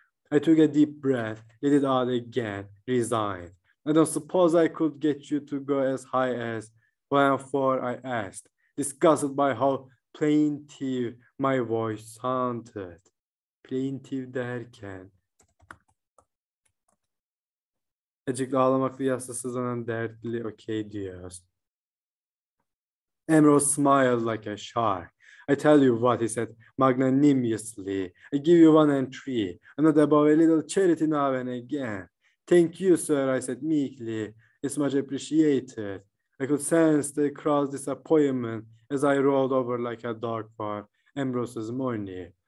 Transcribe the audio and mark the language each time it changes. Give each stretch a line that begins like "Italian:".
English: I took a deep breath, let it out again, resigned. I don't suppose I could get you to go as high as 1 and 4, I asked, disgusted by how plaintive my voice sounded.
Turkish: Plaintive derken. Acıklı ağlamaklı yastasızlanan dertli okey diyoruz.
English: Ambrose smiled like a shark. I tell you what, he said magnanimously. I give you 1 and 3. I'm not above a little charity now and again. Thank you, sir, I said meekly. It's much appreciated. I could sense the crowd's disappointment as I rolled over like a dog for Ambrose's money.